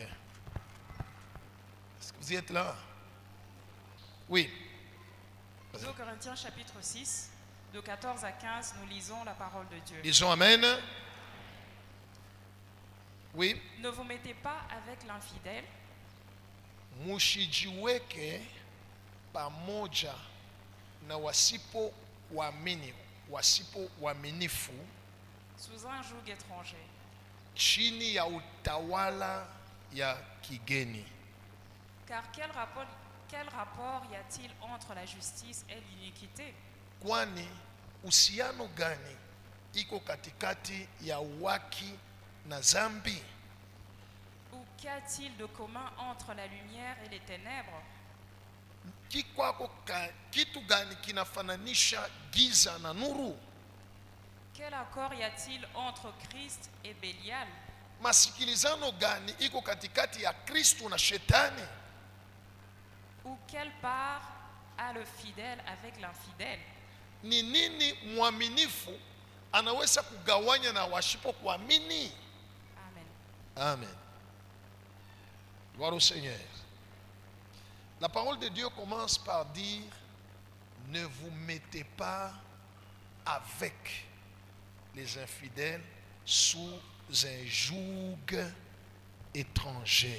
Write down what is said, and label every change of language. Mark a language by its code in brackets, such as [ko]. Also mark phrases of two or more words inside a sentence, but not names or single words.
[fr] Est-ce que vous y êtes là? Oui. 2 Corinthiens chapitre 6, de 14 à 15, nous lisons la parole de Dieu. Disons Amen. Oui. Ne vous mettez pas avec l'infidèle. [sw] Mushijiweke pamoja na wasipo waaminifu [fr] Sous un joug étranger. [sw] chini ya utawala ya kigeni. [fr] Car quel rapport y a-t-il entre la justice et l'iniquité? [sw] Kwani uhusiano gani iko katikati ya haki na dhambi? [fr] Ou qu'y-a-t-il de commun entre la lumière et les ténèbres? [sw] Kitu gani kinafananisha giza na nuru? [fr] Quel accord y a-t-il entre Christ et Bélial? [sw] Masikilizano gani iko katikati ya Kristo na shetani? [fr] Ou quelle part a le fidèle avec l'infidèle? [sw] Ni nini mwaminifu anaweza kugawanya na washipo kuamini. [fr] Amen. Amen. Gloire au Seigneur. La parole de Dieu commence par dire: ne vous mettez pas avec les infidèles sous un joug étranger.